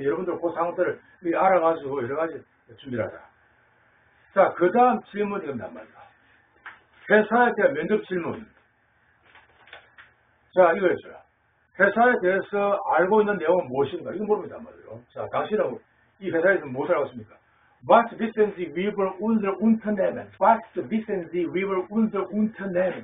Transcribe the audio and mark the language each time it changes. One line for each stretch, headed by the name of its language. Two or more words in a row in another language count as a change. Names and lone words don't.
Korean: 여러분들 그 상황들을 알아가지고 여러 가지 준비를 하자. 자, 그 다음 질문이 이겁니다. 회사에 대한 면접 질문. 자, 이거였죠. 회사에 대해서 알고 있는 내용은 무엇인가? 이거 물어봅니다. 말이에요. 자, 당신은 이 회사에서 무엇을 하고 있습니까?
German: Was wissen Sie über unser Unternehmen? Was wissen Sie über unser Unternehmen?